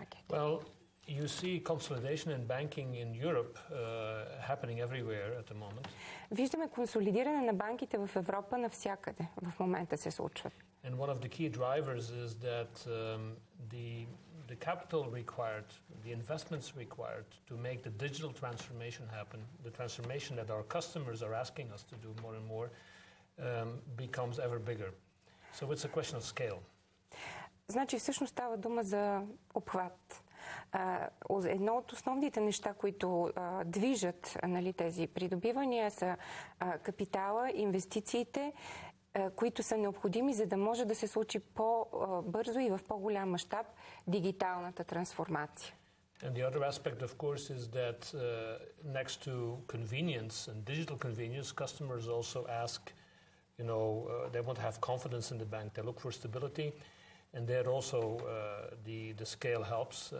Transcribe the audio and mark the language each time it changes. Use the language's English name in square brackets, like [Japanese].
[English] Well, you see consolidation in banking in Europe happening everywhere at the moment. [Bulgarian] Виждаме консолидиране на банките в Европа навсякъде. В момента се случват. [English] And one of the key drivers is that the capital required, the investments required to make the digital transformation happen, the transformation that our customers are asking us to do more and more, becomes ever bigger. So it's a question of scale. [Bulgarian] Значи всъщност става дума за обхват. Едно от основните неща, които движат, нали, тези придобивания, са капитала, инвестициите, които са необходими, за да може да се случи по-бързо и в по-голям мащаб дигиталната трансформация. [English] And the other aspect, of course, is that next to convenience and digital convenience, customers also ask, you know, they want to have confidence in the bank. They look for stability, and there also the scale helps.